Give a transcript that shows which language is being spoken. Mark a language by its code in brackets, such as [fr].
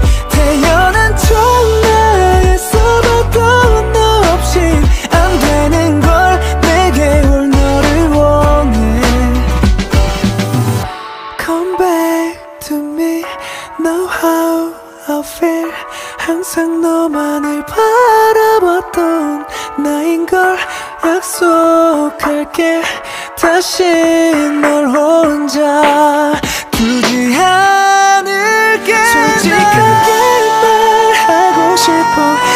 [ko] 태어난 전화에서봐도 너 없인 안 되는 걸. 내게 올 너를 원해. [en] Come back to me, know how I feel. [ko] 항상 너만을 바라봤던 나인걸. 약속할게 다시 널 혼자 두지 않을게. 솔직하게 말하고 싶어.